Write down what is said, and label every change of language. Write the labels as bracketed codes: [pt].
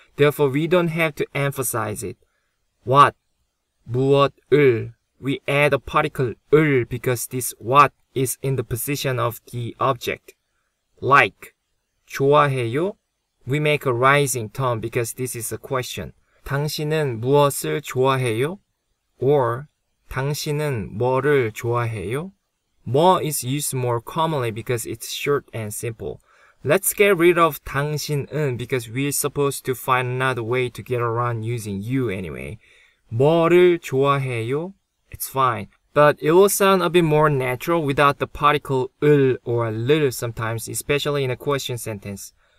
[en] Therefore, we don't have to emphasize it. What, 무엇을. We add a particle 을 because this what is in the position of the object. Like, 좋아해요. We make a rising tone because this is a question. [ko] 당신은 무엇을 좋아해요? Or 당신은 뭐를 좋아해요? [en] 뭐 is used more commonly because it's short and simple. Let's get rid of 당신은 because we're supposed to find another way to get around using you anyway. [ko] 뭐를 좋아해요? [en] It's fine. But it will sound a bit more natural without the particle 을 or 를 sometimes, especially in a question sentence.